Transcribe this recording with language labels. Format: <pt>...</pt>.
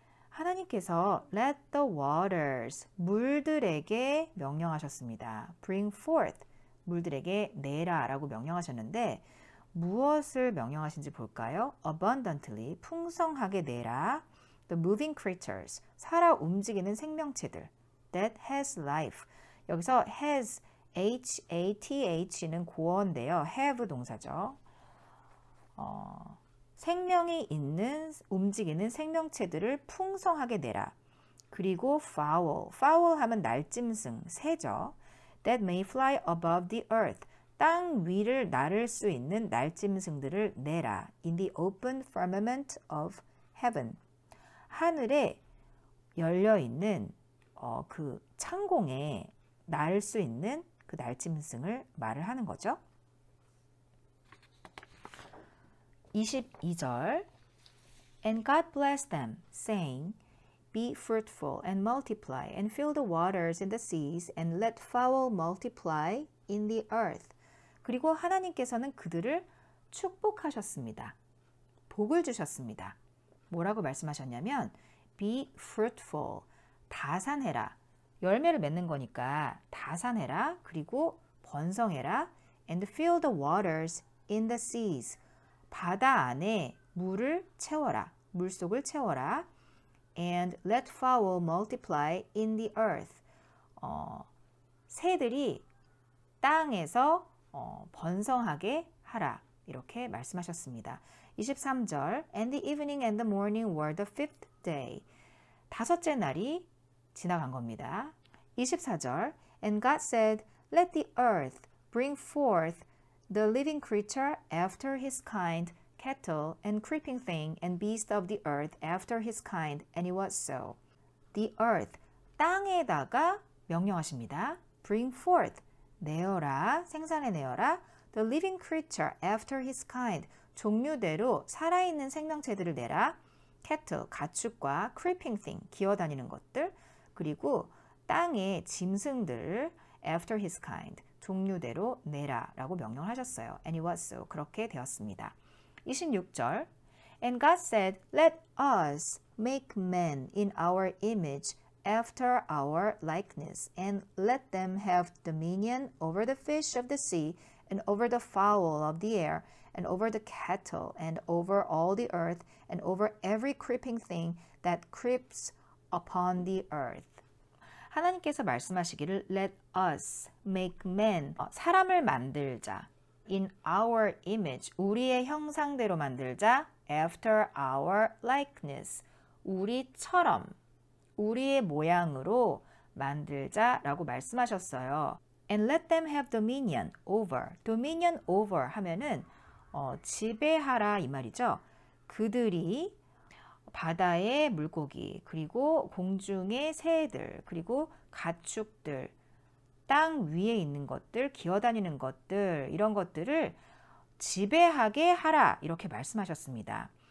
<ko>하나님께서</ko> <en>let the waters,</en> <ko>물들에게 명령하셨습니다.</ko> <en>bring forth,</en> <ko>물들에게 내라 라고 명령하셨는데 무엇을 명령하신지 볼까요?</ko> <en>abundantly,</en> <ko>풍성하게 내라.</ko> <en>the moving creatures,</en> <ko>살아 움직이는 생명체들.</ko> <en>that has life.</en> <ko>여기서 has, H-A-T-H는 고어인데요. have 동사죠. 생명이 있는 움직이는 생명체들을 풍성하게 내라. 그리고 fowl, fowl 하면 날짐승, 새죠.</ko> <en>That may fly above the earth.</en> <ko>땅 위를 나를 수 있는 날짐승들을 내라.</ko> <en>In the open firmament of heaven.</en> <ko>하늘에 열려있는 그 창공에 날 수 있는 그 날짐승을 말을 하는 거죠.</ko> <en>22절 And God blessed them, saying, Be fruitful and multiply and fill the waters in the seas and let fowl multiply in the earth.</en> <ko>그리고 하나님께서는 그들을 축복하셨습니다. 복을 주셨습니다. 뭐라고 말씀하셨냐면</ko> <en>Be fruitful,</en> <ko>다산해라. 열매를 맺는 거니까 다산해라. 그리고 번성해라.</ko> <en>And fill the waters in the seas.</en> <ko>바다 안에 물을 채워라. 물속을 채워라.</ko> <en>And let fowl multiply in the earth.</en> <ko>새들이 땅에서 번성하게 하라. 이렇게 말씀하셨습니다.</ko> <en>23절 And the evening and the morning were the fifth day.</en> <ko>다섯째 날이 지나간 겁니다.</ko> <en>24절 And God said, Let the earth bring forth the living creature after his kind, cattle and creeping thing and beast of the earth after his kind, and it was so. The earth,</en> <ko>땅에다가 명령하십니다.</ko> <en>Bring forth,</en> <ko>내어라, 생산해내어라.</ko> <en>The living creature after his kind,</en> <ko>종류대로 살아있는 생명체들을 내라. cattle, 가축과</ko> <en>creeping thing,</en> <ko>기어다니는 것들. 그리고 땅의 짐승들을</ko> <en>after his kind,</en> <ko>종류대로 내라 라고 명령을 하셨어요.</ko> <en>And it was so.</en> <ko>그렇게 되었습니다.</ko> <en>26절 And God said, Let us make man in our image after our likeness and let them have dominion over the fish of the sea and over the fowl of the air, and over the cattle, and over all the earth, and over every creeping thing that creeps upon the earth.</en> <ko>하나님께서 말씀하시기를</ko> <en>Let us make man,</en> <ko>사람을 만들자.</ko> <en>In our image,</en> <ko>우리의 형상대로 만들자.</ko> <en>After our likeness,</en> <ko>우리처럼, 우리의 모양으로 만들자라고 말씀하셨어요.</ko> <en>And let them have dominion over. dominion over</en> <ko>하면은 지배하라 이 말이죠. 그들이 바다의 물고기, 그리고 공중의 새들, 그리고 가축들, 땅 위에 있는 것들, 기어다니는 것들, 이런 것들을 지배하게 하라 이렇게 말씀하셨습니다.</ko>